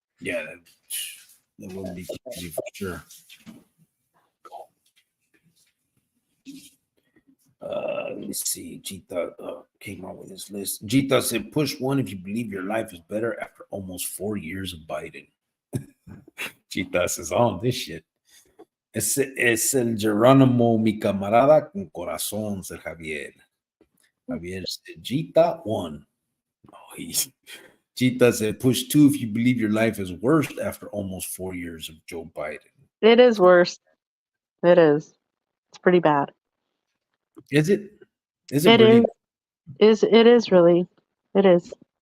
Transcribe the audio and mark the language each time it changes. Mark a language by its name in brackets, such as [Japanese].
[English] yeah, that would be easy for sure. Let me see. Jita came out with his list. Jita said, push one if you believe your life is better after almost 4 years of Biden. Jita says, oh, this shit. [Spanish] Es el Geronimo, mi camarada con corazón, [English] said Javier. Javier said, Jita one. Oh, Jita said, push two if you believe your life is worse after almost 4 years of Joe Biden. It is worse. It is. It's pretty bad. Is it? Is it It really? it is really. It is.